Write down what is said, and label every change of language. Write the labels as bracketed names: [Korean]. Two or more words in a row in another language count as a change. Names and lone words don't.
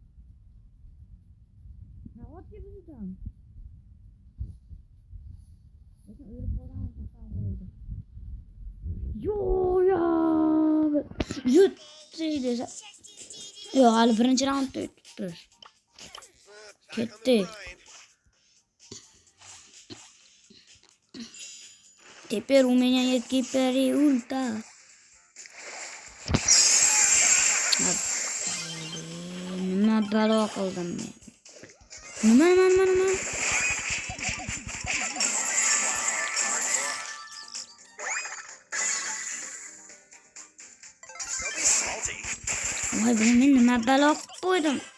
[Uzbek] Navotga biz yutamiz. Lekin o'lib qolgan xato bo'ldi. Yutdi desa. Yo'q, hali birinchi raundda yutdi. Ketdi. [Russian] Теперь у меня есть гиперульта. [Uzbek] Nima balo qildim men? Nima? Voy, men nima balo qilib qo'ydim?